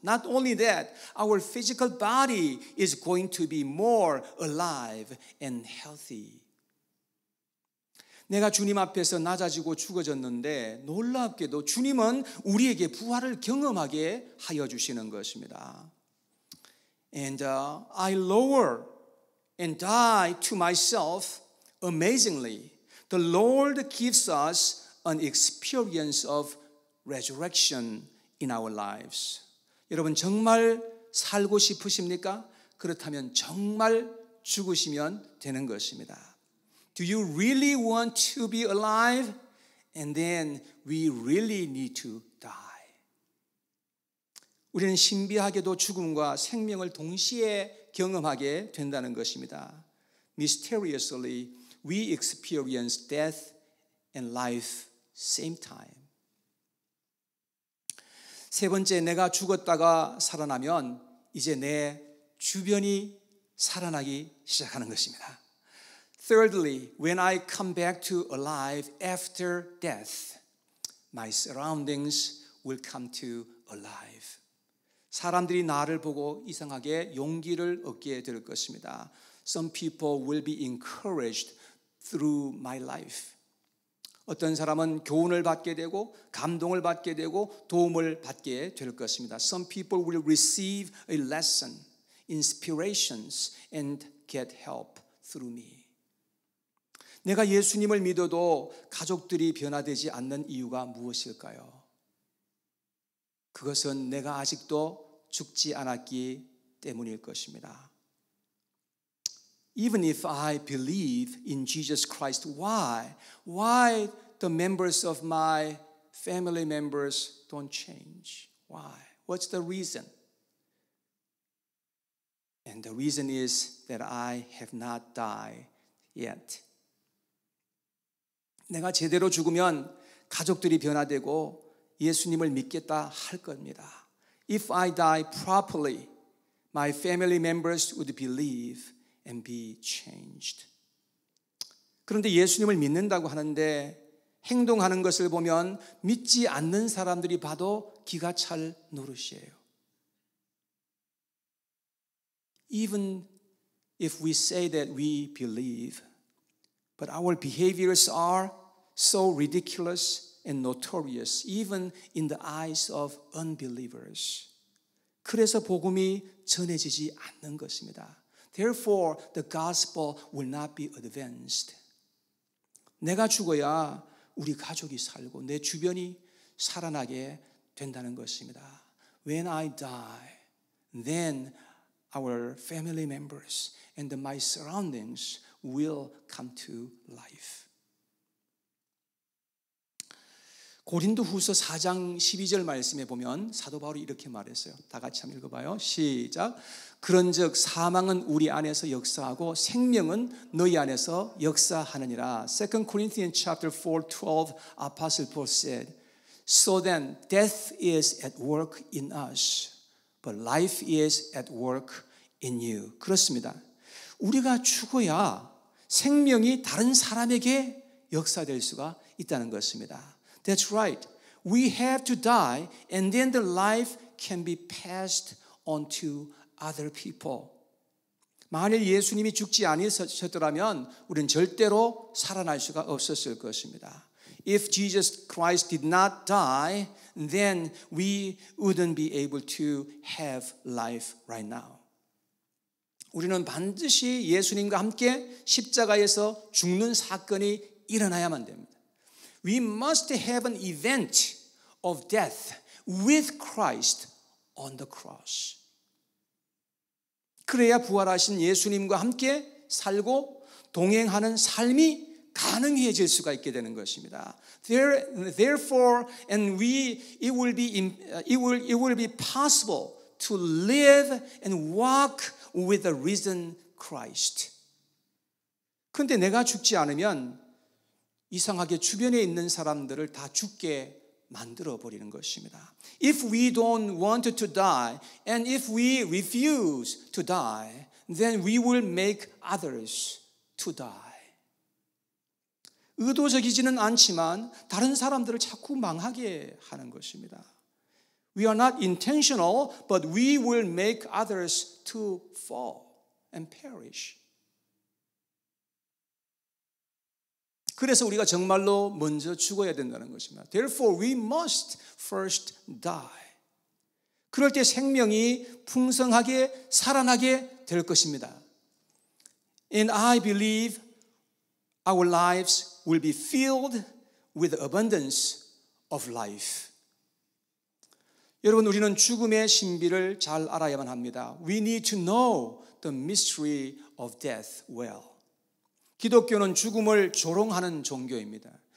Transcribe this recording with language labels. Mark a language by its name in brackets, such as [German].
[English] Not only that, our physical body is going to be more alive and healthy. [Korean] 내가 주님 앞에서 낮아지고 죽어졌는데 놀랍게도 주님은 우리에게 부활을 경험하게 하여 주시는 것입니다. [English] And I lower and die to myself amazingly. The Lord gives us an experience of resurrection in our lives. [Korean] 여러분 정말 살고 싶으십니까? 그렇다면 정말 죽으시면 되는 것입니다. [English] Do you really want to be alive? And then we really need to die. [Korean] 우리는 신비하게도 죽음과 생명을 동시에 경험하게 된다는 것입니다. [English] Mysteriously, we experience death and life same time. [Korean] 세 번째, 내가 죽었다가 살아나면 이제 내 주변이 살아나기 시작하는 것입니다. [English] Thirdly, when I come back to alive after death, my surroundings will come to alive. [Korean] 사람들이 나를 보고 이상하게 용기를 얻게 될 것입니다. [English] Some people will be encouraged through my life. [Korean] 어떤 사람은 교훈을 받게 되고 감동을 받게 되고 도움을 받게 될 것입니다. [English] Some people will receive a lesson, inspirations, and get help through me. [Korean] 내가 예수님을 믿어도 가족들이 변화되지 않는 이유가 무엇일까요? 그것은 내가 아직도 죽지 않았기 때문일 것입니다. [English] Even if I believe in Jesus Christ, why the members of my family members don't change? Why? What's the reason? And the reason is that I have not died yet. [Korean] 내가 제대로 죽으면 가족들이 변화되고 예수님을 믿겠다 할 겁니다. [English] If I die properly, my family members would believe and be changed. [Korean] 그런데 예수님을 믿는다고 하는데 행동하는 것을 보면 믿지 않는 사람들이 봐도 기가 찰 노릇이에요. [English] Even if we say that we believe, but our behaviors are so ridiculous and notorious, even in the eyes of unbelievers. [Korean] 그래서 복음이 전해지지 않는 것입니다. [English] Therefore, the gospel will not be advanced. [Korean] 내가 죽어야 우리 가족이 살고 내 주변이 살아나게 된다는 것입니다. [English] When I die, then our family members and my surroundings will come to life. [Korean] 고린도후서 4장 12절 말씀에 보면 사도 바울이 이렇게 말했어요. 다 같이 한번 읽어봐요. 시작. 그런즉 사망은 우리 안에서 역사하고 생명은 너희 안에서 역사하느니라. [English] 2 Corinthians chapter 4:12 Apostle Paul said, So then death is at work in us, but life is at work in you. [Korean] 그렇습니다. 우리가 죽어야 생명이 다른 사람에게 역사될 수가 있다는 것입니다. [English] That's right. We have to die and then the life can be passed on to other people. [Korean] 만일 예수님이 죽지 않으셨더라면 우리는 절대로 살아날 수가 없었을 것입니다. [English] If Jesus Christ did not die, then we wouldn't be able to have life right now. [Korean] 우리는 반드시 예수님과 함께 십자가에서 죽는 사건이 일어나야만 됩니다. [English] We must have an event of death with Christ on the cross. [Korean] 그래야 부활하신 예수님과 함께 살고 동행하는 삶이 가능해질 수가 있게 되는 것입니다. [English] Therefore, it will be possible to live and walk with the risen Christ. [Korean] 그런데 내가 죽지 않으면 이상하게 주변에 있는 사람들을 다 죽게 만들어 버리는 것입니다. [English] If we don't want to die and if we refuse to die, then we will make others to die. [Korean] 의도적이지는 않지만 다른 사람들을 자꾸 망하게 하는 것입니다. [English] We are not intentional, but we will make others to fall and perish. [Korean] 그래서 우리가 정말로 먼저 죽어야 된다는 것입니다. [English] Therefore, we must first die. [Korean] 그럴 때 생명이 풍성하게 살아나게 될 것입니다. [English] And I believe our lives will be filled with abundance of life. [Korean] 여러분, 우리는 죽음의 신비를 잘 알아야만 합니다. [English] We need to know the mystery of death well. [Korean] 기독교는 죽음을 조롱하는 종교입니다.